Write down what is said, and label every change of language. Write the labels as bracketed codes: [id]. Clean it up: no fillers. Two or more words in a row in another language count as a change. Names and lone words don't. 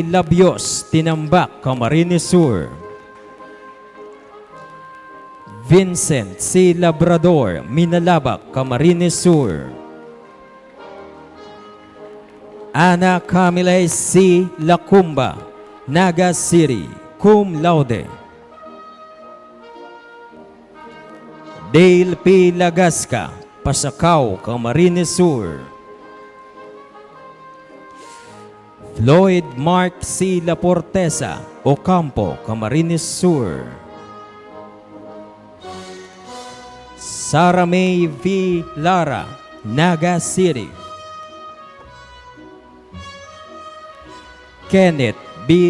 [en] Labios, Tinambak, Camarines Sur. Vincent C. Labrador, Minalabak, Camarines Sur. Ana Camila C. Lacumba, Naga City, [la] cum laude. [en] Dale P. Lagasca, Pasacao, Camarines Sur. Floyd Mark C. Laportesa, Ocampo, Camarines Sur. Sara May V. Lara, Naga City. Kenneth B.